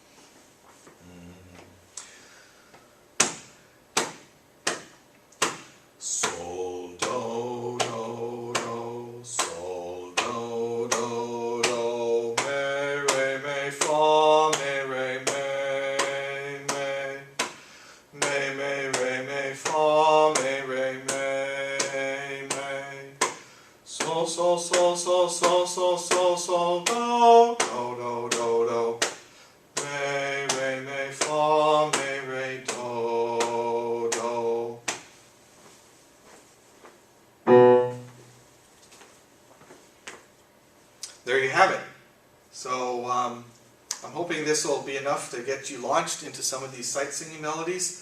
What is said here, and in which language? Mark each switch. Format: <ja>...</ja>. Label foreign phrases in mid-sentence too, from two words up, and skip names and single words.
<en>Sol, do, do, do, sol, do, do, do, me, re, me, fa, me, re, me, re, me, fa, me, re, me, sol, sol, sol, sol, sol, sol, sol, sol, do, do, do, do, do, me, re, me, fa, me, re, do, do. There you have it. So I'm hoping this will be enough to get you launched into some of these sight singing melodies.</en>